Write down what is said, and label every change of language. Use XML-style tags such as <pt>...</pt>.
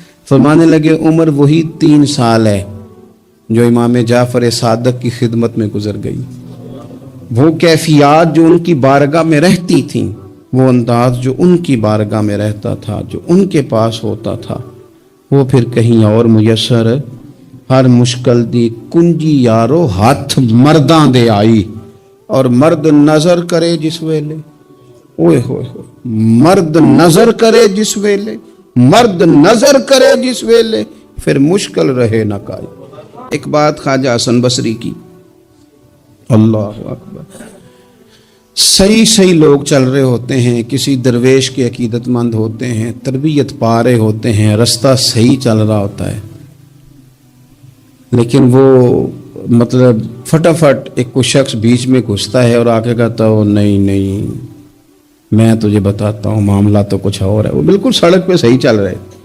<ur>فرمانے لگے عمر وہی 3 سال ہے جو امام جعفر صادق کی خدمت میں گزر گئی. وہ کیفیات جو ان کی بارگاہ میں رہتی تھیں، وہ انداز جو ان کی بارگاہ میں رہتا تھا، جو ان کے پاس ہوتا تھا، وہ پھر کہیں اور میسر.</ur> <pa>ہر مشکل دی کنجی یارو ہاتھ مرداں دے آئی. اور مرد نظر کرے جس ویلے، اوئے ہوئے ہوئے، مرد نظر کرے جس ویلے، مرد نظر کرے جس ویلے، پھر مشکل رہے نہ کائی.</pa> <ur>ایک بات خواجہ حسن بصری کی، اللہ اکبر، صحیح لوگ چل رہے ہوتے ہیں، کسی درویش کے عقیدت مند ہوتے ہیں، تربیت پا رہے ہوتے ہیں، رستہ صحیح چل رہا ہوتا ہے، لیکن وہ مطلب فٹافٹ ایک کوئی شخص بیچ میں گھستا ہے اور آ کے کہتا ہو نہیں میں تجھے بتاتا ہوں معاملہ تو کچھ اور ہے. وہ بالکل سڑک پہ صحیح چل رہے.</ur>